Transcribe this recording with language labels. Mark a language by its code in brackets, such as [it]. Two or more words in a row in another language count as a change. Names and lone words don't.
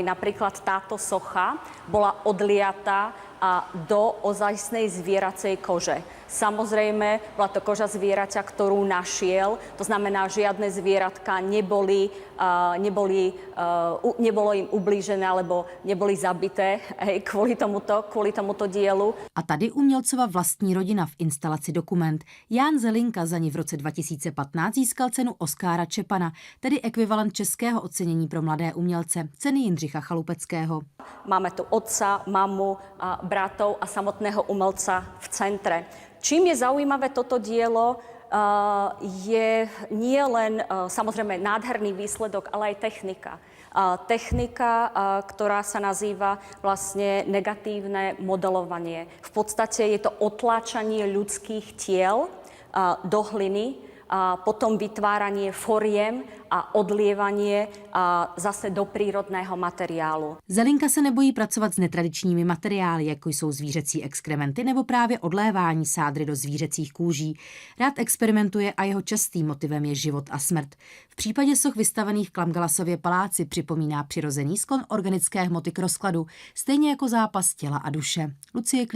[sk] Napríklad táto socha bola odliata do ozajstnej zvieracej kože. Samozrejme, bola to koža zvieraťa, ktorú našiel. To znamená, žiadne zvieratka nebolo im ublížené alebo neboli zabité kvôli tomuto dielu. [cs] A tady umělcova vlastní rodina v instalaci Dokument. Ján Zelinka za ní v roce 2015 získal cenu Oskára Čepana, tedy ekvivalent českého ocenění pro mladé umělce, ceny Jindřicha Chalupeckého. [sk] Máme tu otca, mamu, bratov a samotného umelca v centre. Čím je zaujímavé toto dielo, je nie len samozrejme nádherný výsledok, ale aj technika. Technika, ktorá sa nazýva vlastne negatívne modelovanie. V podstate je to otláčanie ľudských tiel do hliny, a potom vytváranie foriem a odlievanie zase do prírodného materiálu. [cs] Zelinka se nebojí pracovat s netradičními materiály, jako jsou zvířecí exkrementy nebo právě odlévání sádry do zvířecích kůží. Rád experimentuje a jeho častým motivem je život a smrt. V případě soch vystavených v Klamgalasově paláci připomíná přirozený sklon organické hmoty k rozkladu, stejně jako zápas těla a duše.